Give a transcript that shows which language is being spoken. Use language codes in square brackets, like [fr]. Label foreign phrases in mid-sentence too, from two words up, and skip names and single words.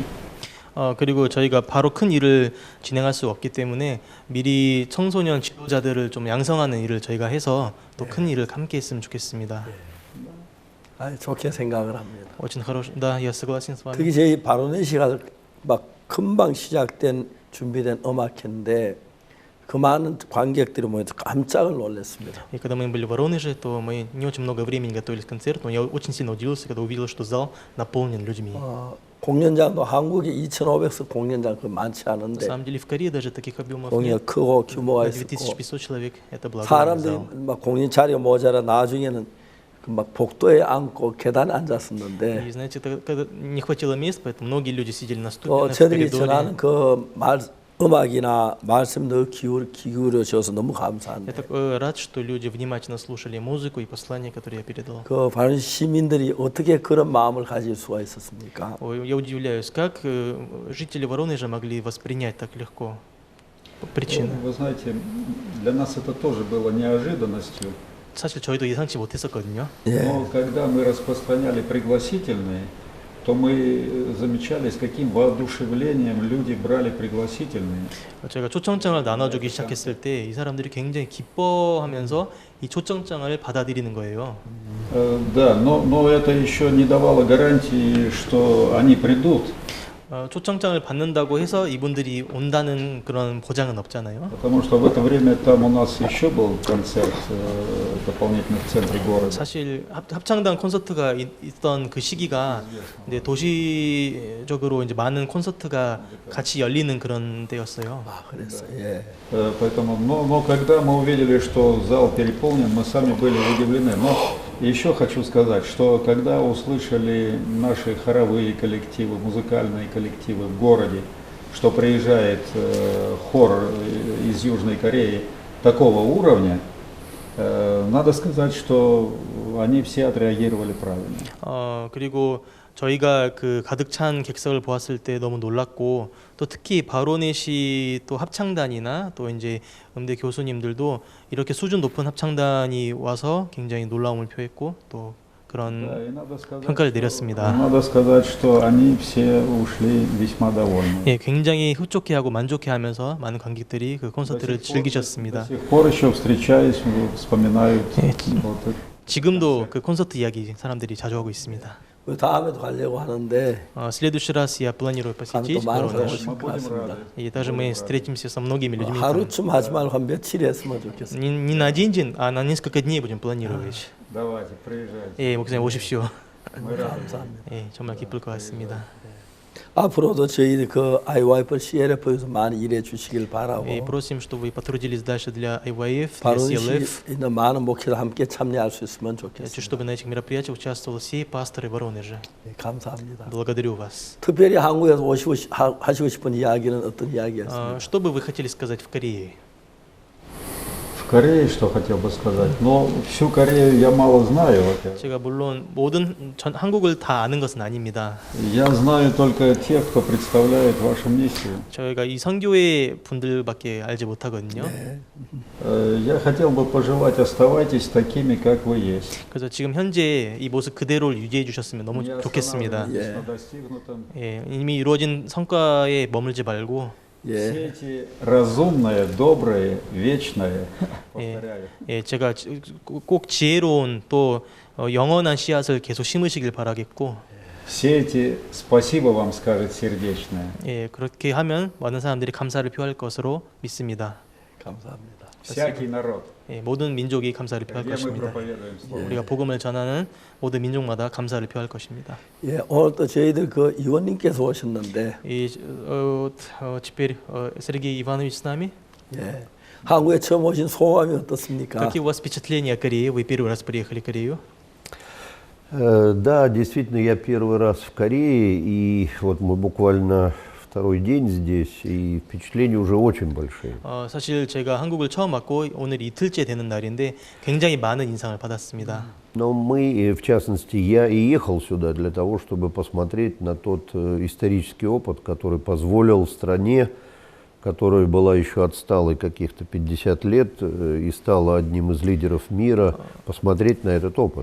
[ko] 그리고 저희가 바로 큰 일을 진행할 수 없기 때문에 미리 청소년 지도자들을 좀 양성하는 일을 저희가 해서 또 큰 일을 함께 했으면 좋겠습니다. 좋게 생각을 합니다. [ru] Очень хорошо. Да, я согласен с вами. [ko] 특히 저희 바로네시가 막 금방 시작된 준비된 음악회인데 그 많은 관객들이 모여서 깜짝을 놀랐습니다. [ru] И когда мы были в Воронеже, то мы не очень много времени готовились к концерту, но я очень сильно удивился, когда увидел, что зал наполнен людьми. [ko] 공연장도 한국에 2,500석 공연장 그 많지 [ru] На [ko] 않은데 [ru] самом деле в Корее даже таких объемов [ko] 공연 [ru] нет. [ko] 크고 규모가 있었고 [ru] 2500 человек, это был огромный [ko] 사람들이 [ru] зал. [ko] 막 공연 자리가 모자라 나중에는 그 막 복도에 앉고 계단에 앉았었는데 [ru] И знаете, когда не хватило мест, поэтому многие люди сидели на ступенях в [ko] 저들이 [ru] коридоре. [ko] 전하는 그 음악이나 말씀 더 기울여 주셔서 너무 감사한데. [ru] Я так рад, что люди внимательно слушали музыку и послание, которое я передал. [ko] 그 바로 시민들이 어떻게 그런 마음을 가질 수가 있었습니까? [ru] Я удивляюсь, как жители Воронежа могли воспринять так легко. Причины. Вы знаете, для нас это тоже было неожиданностью. [ko] 사실 저희도 예상치 못했었거든요. [ru] Но когда мы распространяли пригласительные, то мы замечали, с каким воодушевлением люди брали пригласительные. [ko] 저희가 초청장을 나눠주기 시작했을 때 이 사람들이 굉장히 기뻐하면서 이 초청장을 받아들이는 거예요. [ru] Да, но это еще не давало гарантии, что они придут. [ko] 초청장을 받는다고 해서 이분들이 온다는 그런 보장은 없잖아요. [ru] Потому что в это время там у нас еще был концерт дополнительно в центре города. [ko] 사실 합창단 콘서트가 있던 그 시기가 이제 도시적으로 이제 많은 콘서트가 같이 열리는 그런 때였어요. 그랬어요. 예. [ru] Поэтому, но когда мы увидели, что зал переполнен, мы сами были удивлены. Но еще хочу сказать, что когда услышали наши хоровые коллективы, музыкальные коллективы в городе, что приезжает хор из Южной Кореи такого уровня, надо сказать, что они все отреагировали правильно. [ko] 그리고 저희가 그 가득 찬 객석을 보았을 때 너무 놀랐고 또 특히 바로넷이 또 합창단이나 또 이제 음대 교수님들도 이렇게 수준 높은 합창단이 와서 굉장히 놀라움을 표했고 또 그런 평가를 내렸습니다. [ru] Надо сказать, что они все ушли весьма довольны. [ko] 예, 굉장히 흡족해하고 만족해하면서 많은 관객들이 그 콘서트를 즐기셨습니다. [ru] До сих пор еще встречаясь, вспоминают. [ko] 지금도 그 콘서트 이야기 사람들이 자주 하고 있습니다. 다음에도 가려고 하는데 [ru] следующий раз я планирую посетить Воронеж. И даже мы встретимся со многими людьми. [ko] 하루쯤 하지 말고 한 며칠 했으면 좋겠어요. [ru] Не на один день, а на несколько дней будем планировать. Давайте, приезжайте. [ko] 예, 목사님 오십시오. 감사합니다. 예, 정말 기쁠 것 같습니다. 앞으로도 저희 그 IYF CLF에서 많이 일해 주시길 바라고. [ru] И просим, чтобы вы потрудились дальше для IYF, для [ko] 바로시 [ru] CLF. [ko] 있는 많은 목회를 함께 참여할 수 있으면 [ru] Хочу, [ko] 좋겠습니다. [ru] чтобы на этих мероприятиях участвовали все пасторы Воронежа. [ko] 네, 감사합니다. [ru] Благодарю вас. [ko] 특별히 한국에서 하시고 싶은 이야기는 어떤 이야기였습니까? [ru] Что бы вы хотели сказать в Корее? В Корее, что хотел бы сказать. Но всю Корею я мало знаю. [ko] 제가 물론 모든 한국을 다 아는 것은 아닙니다. [ru] Я знаю только тех, кто представляет вашу миссию. [ko] 저희가 이 선교회 분들밖에 알지 못하거든요. [ru] Я хотел бы пожелать, оставайтесь такими, как вы есть. [ko] 그래서 지금 현재 이 모습 그대로를 유지해 주셨으면 너무 [ru] Не [ko] 좋겠습니다. [ru] останавливайтесь на достигнутом. [ko] 예, 이미 이루어진 성과에 머물지 말고 [ru] Все эти разумное, доброе, вечное, повторяю. [ko] 예, 제가 꼭 지혜로운 또 영원한 씨앗을 계속 심으시길 바라겠고 [ru] Все эти спасибо вам скажет сердечное. [ko] 예, 그렇게 하면 많은 사람들이 감사를 표할 것으로 믿습니다. 감사합니다. [ru] Всякий народ. [ko] 예, 모든 민족이 감사를 표할 [ru] Где мы [ko] 것입니다. [ru] проповедуем слово. [ko] 우리가 복음을 전하는 모든 민족마다 감사를 표할 것입니다. 예, 오늘 또 저희들 그 의원님께서 오셨는데, [ru] И теперь Сергей Иванович с нами. [ko] 예, 한국에 처음 오신 소감이 어떻습니까? [ru] Какие у вас впечатления о Корее? Вы первый раз приехали в Корею? Да, действительно, я первый раз в Корее, и вот мы буквально второй день здесь, и впечатления уже очень большие. [ko] 사실 제가 한국을 처음 왔고 오늘 이틀째 되는 날인데 굉장히 많은 인상을 받았습니다. [ru] Но мы, в частности, я и ехал сюда для того, чтобы посмотреть на тот исторический опыт, который позволил стране, которая была еще отсталой каких-то 50 лет и стала одним из лидеров мира, посмотреть на этот опыт.